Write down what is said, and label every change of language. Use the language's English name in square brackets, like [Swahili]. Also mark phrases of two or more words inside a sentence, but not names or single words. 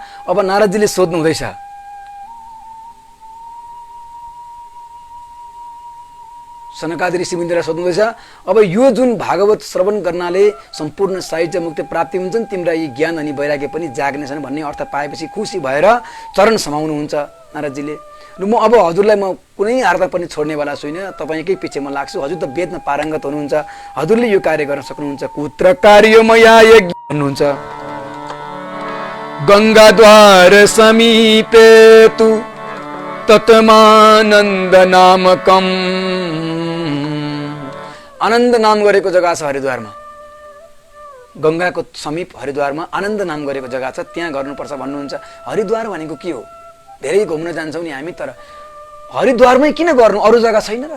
[Nepali] अब नारदजीले सोध्नु हुँदैछ, सनकादि ऋषिमुनिलाई सोध्नुहुँदैछ, अब यो जुन भागवत श्रवण गर्नाले सम्पूर्ण साहित्य मुक्ति प्राप्ति हुन्छन्, तिम्रा यी ज्ञान अनि वैराग्य पनि जाग्नेछन् भन्ने अर्थ पाएपछि खुसी भएर चरण समाउनुहुन्छ नारदजीले। र म अब हजुरलाई म कुनै आर्थ पनि छोड्नेवाला छुइनँ, तपाईँकै पछि म लाग्छु, हजुर त वेदमा पारङ्गत हुनुहुन्छ, हजुरले यो कार्य गर्न सक्नुहुन्छ। [Sanskrit] कुत्र कार्य मया यज्ञ भन्नुहुन्छ। गङ्गाद्वार समीपे तु ततमानन्द नामकम्। [Nepali] आनन्द नाम गरेको जग्गा छ हरिद्वारमा, गङ्गाको समीप हरिद्वारमा आनन्द नाम गरेको जग्गा छ, त्यहाँ गर्नुपर्छ भन्नुहुन्छ। हरिद्वार भनेको के हो? धेरै घुम्न जान्छौँ नि हामी, तर हरिद्वारमै किन गर्नु? अरू जग्गा छैन र?